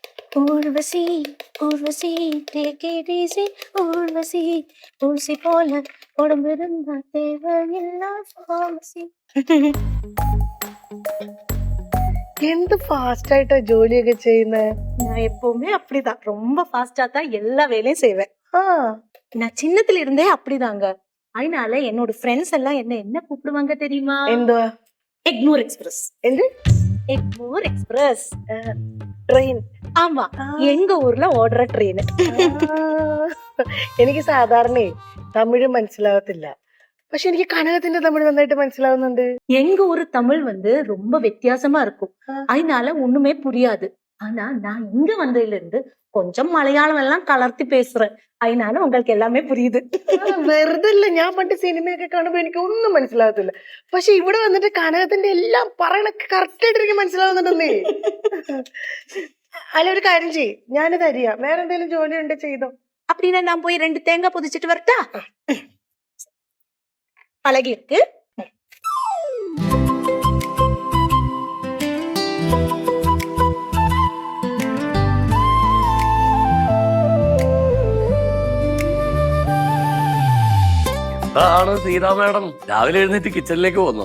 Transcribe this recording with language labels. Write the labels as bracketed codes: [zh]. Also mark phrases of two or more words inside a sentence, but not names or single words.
[ml] ഊർവശി ഊർവശി take it easy ഊർവശി ഊർവശി പോലെ ഉടമ്പിരുന്ന தேவையில்ல pharmacy. എന്ത് ഫാസ്റ്റ് ആയിട്ടാ ജോലിയൊക്കെ ചെയ്യുന്നേ? [ta] நான் எப்பவுமே அப்படிதான், ரொம்ப ஃபாஸ்டா தான் எல்லா வேலையும் செய்வேன். [ml] ആ [ta] நான் சின்னத்துல இருந்தே அப்படிதாங்க. அதனால என்னோட ஃப்ரெண்ட்ஸ் எல்லாம் என்ன கூப்பிடுவாங்க தெரியுமா? [ml] എന്തുവാ? [ta] எக்மோர் எக்ஸ்பிரஸ். [ml] എന്ത്? [ta] எக்மோர் எக்ஸ்பிரஸ். [ml] ട്രെയിൻ? [ta] ஆமா, எங்க ஊர்ல ஓடுற ட்ரெயின். [ml] എനിക്ക് സാധാരണ തമിഴ് മനസ്സിലാവത്തില്ല, പക്ഷെ എനിക്ക് കനകത്തിന്റെ തമിഴ് നന്നായിട്ട് മനസ്സിലാവുന്നുണ്ട്. [ta] எங்க ஊர் தமிழ் வந்து ரொம்ப வித்தியாசமா இருக்கும், அதனால ஒண்ணுமே புரியாது. ஆனா நான் இங்க வந்ததுல இருந்து கொஞ்சம் மலையாளம் எல்லாம் கலர்த்தி பேசுறேன், அதனால உங்களுக்கு எல்லாமே புரியுது. [ml] വെറുതെ അല്ല, ഞാൻ പണ്ട് സിനിമയൊക്കെ കാണുമ്പോ എനിക്ക് ഒന്നും മനസ്സിലാവത്തില്ല, പക്ഷെ ഇവിടെ വന്നിട്ട് കനകത്തിന്റെ എല്ലാം പറയണ കറക്റ്റ് ആയിട്ട് എനിക്ക് മനസ്സിലാവുന്നുണ്ടെന്നേ. അല്ല, ഒരു കാര്യം ചെയ്യ്, ഞാനിത് അറിയാം, വേറെ എന്തെങ്കിലും ജോലി ഉണ്ട് ചെയ്തോ. [ta] அப்படின்னா நான் போய் 2 தேங்காய் புதிச்சிட்டு வரட்டா? பழகி இருக்கு. [ml] അതാണ് സീതാ മാഡം രാവിലെ എഴുന്നേറ്റ് കിച്ചണിലേക്ക് പോന്നോ?